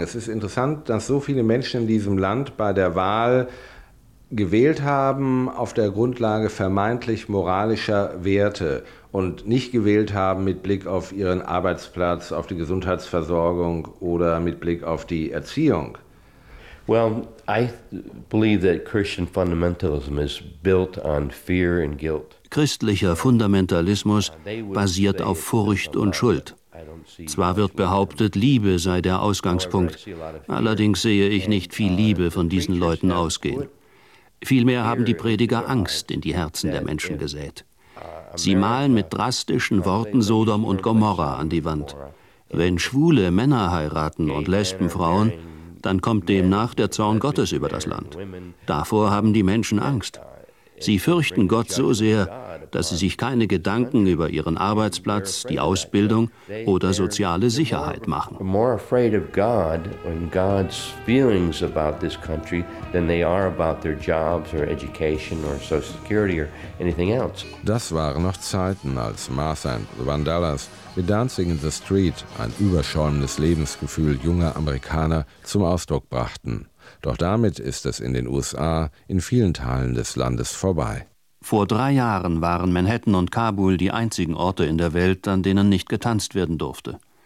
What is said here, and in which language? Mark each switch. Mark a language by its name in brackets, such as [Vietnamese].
[German] Es ist interessant, dass so viele Menschen in diesem Land bei der Wahl gewählt haben auf der Grundlage vermeintlich moralischer Werte und nicht gewählt haben mit Blick auf ihren Arbeitsplatz, auf die Gesundheitsversorgung oder mit Blick auf die Erziehung. [English] Well, I believe that Christian fundamentalism is built on fear and guilt. [German] Christlicher Fundamentalismus basiert auf Furcht und Schuld. Zwar wird behauptet, Liebe sei der Ausgangspunkt, allerdings sehe ich nicht viel Liebe von diesen Leuten ausgehen. Vielmehr haben die Prediger Angst in die Herzen der Menschen gesät. Sie malen mit drastischen Worten Sodom und Gomorra an die Wand. Wenn schwule Männer heiraten und Lesben Frauen, dann kommt demnach der Zorn Gottes über das Land. Davor haben die Menschen Angst. Sie fürchten Gott so sehr, dass sie sich keine Gedanken über ihren Arbeitsplatz, die Ausbildung oder soziale Sicherheit machen. [English] More afraid of God and God's feelings about this country than they are about their jobs or education or social security or anything else. [German] Das waren noch Zeiten, als Martha and the Vandellas mit Dancing in the Street, ein überschäumendes Lebensgefühl junger Amerikaner, zum Ausdruck brachten. Doch damit ist es in den USA in vielen Teilen des Landes vorbei. Vor 3 Jahren waren Manhattan und Kabul die einzigen Orte in der Welt, an denen nicht getanzt werden durfte.